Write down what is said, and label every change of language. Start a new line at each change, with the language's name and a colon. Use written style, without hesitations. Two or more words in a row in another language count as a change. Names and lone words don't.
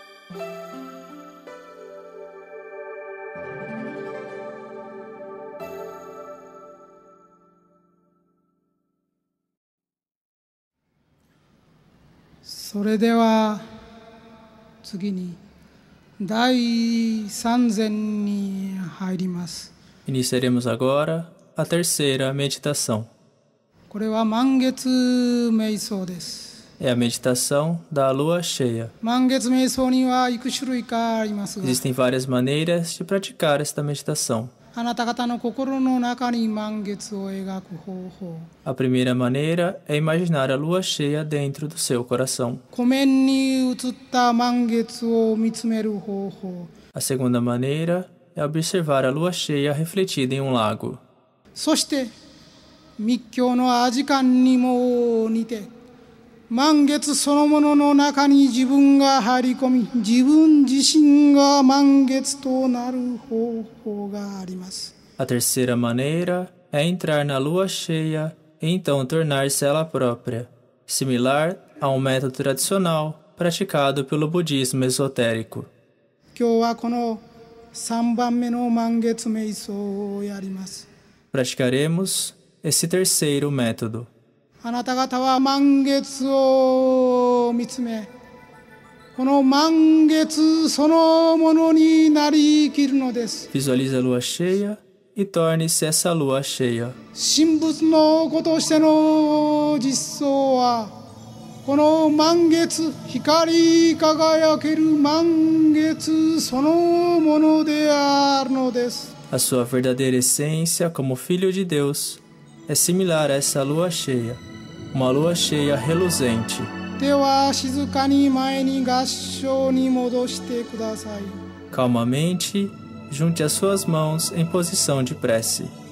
Japanese: それでは次に第三禅に入ります。
Portuguese: Iniciaremos agora a terceira meditação.
Japanese: これは満月瞑想です。
Portuguese: É a meditação da lua cheia.
Japanese: 満月瞑想にはいく種類かありますが、
Portuguese: Existem várias maneiras de praticar esta meditação.
Japanese: あなた方の心の中に満月を描く方法。
Portuguese: A primeira maneira é imaginar a lua cheia dentro do seu coração.
Japanese: 湖面に映った満月を見つめる方法。
Portuguese: A segunda maneira é observar a lua cheia refletida em um lago.
Japanese: そして密教の阿字観にも似て、満月そのものの中に自分が入り込み、自分自身が満月となる方法があります。
Portuguese: A terceira maneira é entrar na lua cheia e então tornar-se ela própria, similar a um método tradicional praticado pelo budismo esotérico.
Japanese: 今日はこの3番目の満月瞑想をやります。
Portuguese: Praticaremos esse terceiro método.
Japanese: あなた方は満月を見つめ、この満月そのものになり生きるのです。
Portuguese: Visualize a lua cheia e torne-se essa lua cheia.
Japanese: 神仏の子としての実相は、この満月、光り輝ける満月そのものであるのです。
Portuguese: A sua verdadeira essência como filho de Deus é similar a essa lua cheia, uma lua cheia reluzente.
Japanese: では静かに前に合掌に戻してください。
Portuguese: Calmamente, junte as suas mãos em posição de prece.